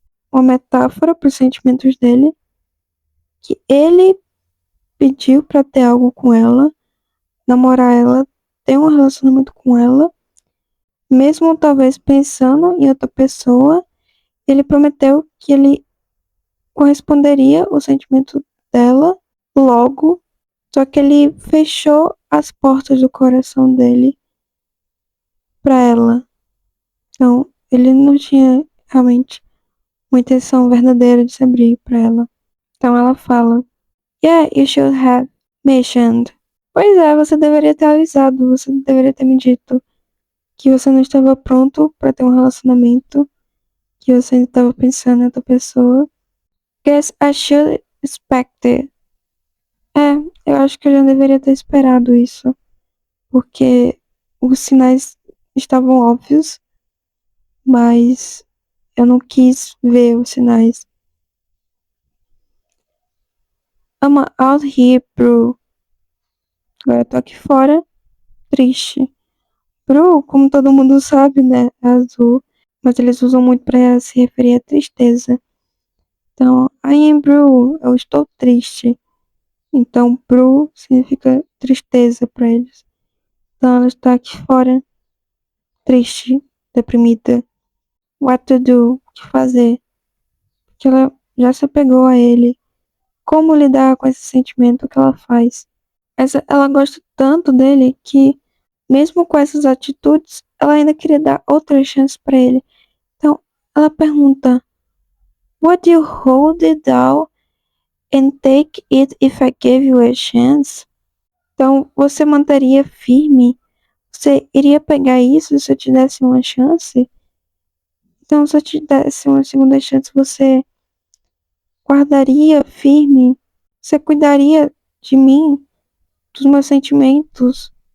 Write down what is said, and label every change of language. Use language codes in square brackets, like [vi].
[pt] Uma metáfora para os sentimentos dele, que ele pediu para ter algo com ela, namorar ela, ter um relacionamento com ela, mesmo talvez pensando em outra pessoa, ele prometeu que ele corresponderia o sentimento dela logo, só que ele fechou as portas do coração dele para ela. Então, ele não tinha realmente uma intenção verdadeira de se abrir para ela. Então ela fala: [en] Yeah, you should have mentioned. [pt] Pois é, você deveria ter avisado, você deveria ter me dito que você não estava pronto para ter um relacionamento, que você ainda estava pensando em outra pessoa. [en] Guess I should expect it. [pt] É, eu acho que eu já deveria ter esperado isso, porque os sinais estavam óbvios, mas eu não quis ver os sinais. [en] I'm out here, bro. [pt] Agora eu tô aqui fora, triste. Bro, como todo mundo sabe, né, é azul, mas eles usam muito pra se referir à tristeza. Então, [en] I am blue, [pt] eu estou triste. Então, blue significa tristeza pra eles. Então, ela está aqui fora, triste, deprimida. [en] What to do? [pt] O que fazer? Porque ela já se apegou a ele. Como lidar com esse sentimento que ela faz? Ela gosta tanto dele que, mesmo com essas atitudes, ela ainda queria dar outra chance pra ele. Então, ela pergunta: [en] Would you hold it down and take it if I gave you a chance? [pt] Então, você manteria firme? Você iria pegar isso se eu te desse uma chance? Então, se eu te desse uma segunda chance, você guardaria firme? Você cuidaria de mim, dos meus sentimentos?